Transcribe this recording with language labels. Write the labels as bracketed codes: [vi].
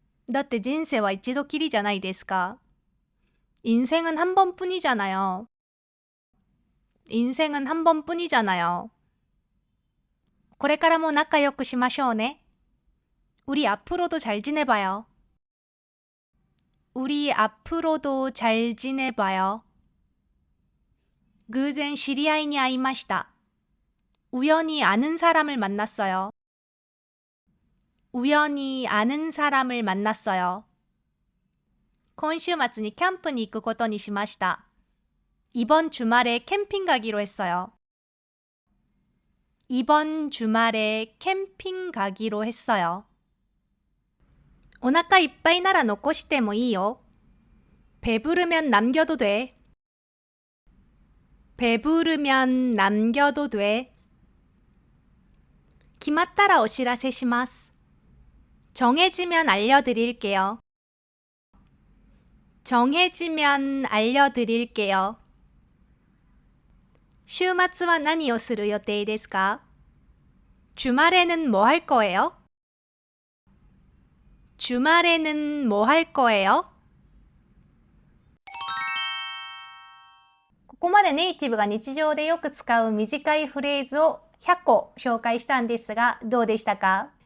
[ja] だって人生は一度きりじゃないですか? [ko] 인생은 한 번뿐이잖아요. 인생은 한 번뿐이잖아요. [ja] これからも仲良くしましょうね. [ko] 우리 앞으로도 잘 지내봐요. 우리 앞으로도 잘 지내봐요. [ja] 偶然知り合いに会いました. [ko] 우연히 아는 사람을 만났어요. 우연히 아는 사람을 만났어요. [ja] 今週末にキャンプに行くことにしました. [ko] 이번 주말에 캠핑 가기로 했어요. 이번 주말에 캠핑 가기로 했어요. [ja] お腹いっぱいなら残してもいいよ. [ko] 배부르면 남겨도 돼. 배부르면 남겨도 돼. [ja] 決まったらお知らせします. [ko] 정해지면 알려드릴게요. 정해지면 알려드릴게요. [ja] 週末は何をする予定ですか? [ko] 주말에는 뭐 할 거예요? 주말에는 뭐 할 거예요? [ja] ここまでネイティブが日常でよく使う短いフレーズを100個紹介したんですが、どうでしたか？